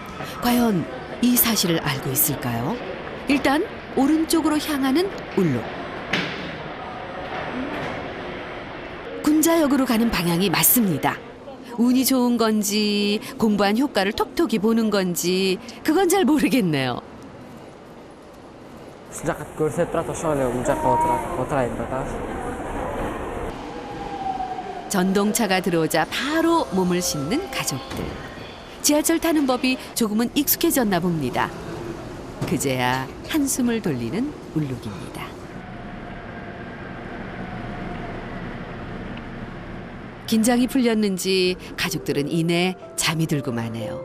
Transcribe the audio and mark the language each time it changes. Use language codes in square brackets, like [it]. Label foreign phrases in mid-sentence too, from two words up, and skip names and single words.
[ko] 과연 이 사실을 알고 있을까요? 일단 오른쪽으로 향하는 울룩. 군자역으로 가는 방향이 맞습니다. 운이 좋은 건지 공부한 효과를 톡톡히 보는 건지 그건 잘 모르겠네요. [ky] ушул жакты көрсөтүп турат, ошол эле бул жакка отурайын деп атабыз. [ko] 전동차가 들어오자 바로 몸을 싣는 가족들. 지하철 타는 법이 조금은 익숙해졌나 봅니다. 그제야 한숨을 돌리는 울룩입니다. 긴장이 풀렸는지 가족들은 이내 잠이 들고 마네요.